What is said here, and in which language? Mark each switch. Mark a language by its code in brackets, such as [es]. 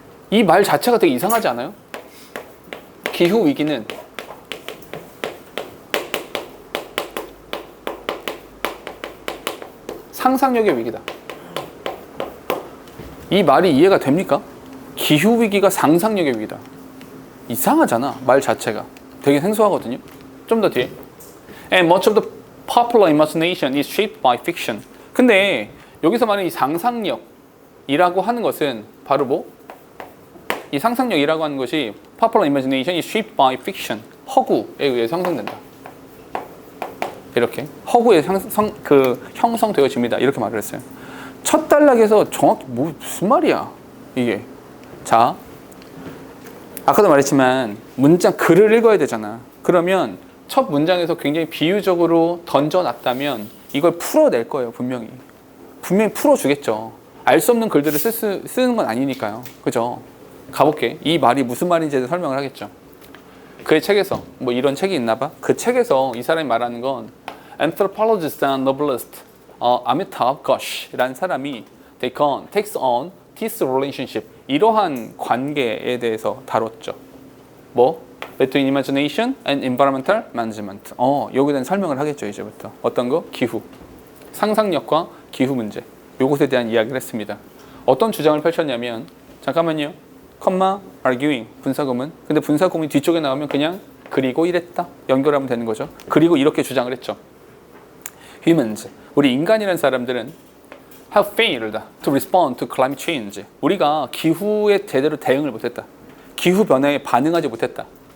[ko] 이 말 자체가 되게 이상하지 않아요? 기후 위기는 상상력의 위기다. 이 말이 이해가 됩니까? 기후 위기가 상상력의 위기다. 이상하잖아. 말 자체가 되게 생소하거든요. 좀 더 뒤에 [en] And much of the popular imagination is shaped by fiction. [ko] 근데 여기서 말하는 이 상상력이라고 하는 것은 바로 뭐? 이 상상력이라고 하는 것이 [en] popular imagination is shaped by fiction. [ko] 허구에 의해 형성된다. 이렇게 허구에 형성되어집니다. 이렇게 말을 했어요. 첫 단락에서 정확히 무슨 말이야 이게. 자, 아까도 말했지만 문장 글을 읽어야 되잖아. 그러면 첫 문장에서 굉장히 비유적으로 던져놨다면 이걸 풀어낼 거예요. 분명히 풀어주겠죠. 알 수 없는 글들을 쓰는 건 아니니까요. 그죠? 가볼게. 이 말이 무슨 말인지 설명을 하겠죠. 그의 책에서 뭐 이런 책이 있나 봐. 그 책에서 이 사람이 말하는 건 [en] Anthropologist and novelist Amitav Ghosh [ko] 라는 사람이 [en] takes on this relationship, [ko] 이러한 관계에 대해서 다뤘죠. 뭐? [en] Between imagination and environmental management. [ko] 여기에 대한 설명을 하겠죠. 이제부터 어떤 거? 기후, 상상력과 기후 문제, 요것에 대한 이야기를 했습니다. 어떤 주장을 펼쳤냐면, 잠깐만요, 컴마 arguing, 분사구문. 근데 분사구문이 뒤쪽에 나오면 그냥 그리고 이랬다 연결하면 되는 거죠. 그리고 이렇게 주장을 했죠. [en] Humans, [ko] 우리 인간이라는 사람들은 [en] have failed to respond to climate change. [ko] 우리가 기후에 제대로 대응을 못했다. 기후 변화에 반응하지 못했다.